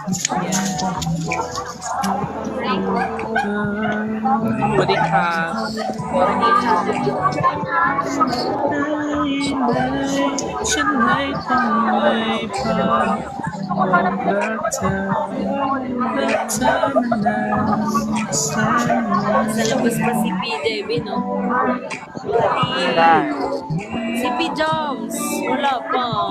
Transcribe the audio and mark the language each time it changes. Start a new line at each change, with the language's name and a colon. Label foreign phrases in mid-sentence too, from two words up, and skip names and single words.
Thai: สวัสดีค่ะ. ฉันไม่ต้องไม่พอบอกรักเธอรักเธอนานแสนนาน
Filipino: Sa labas pa si PJB, no? Yan. Si P. Jones, wala pa.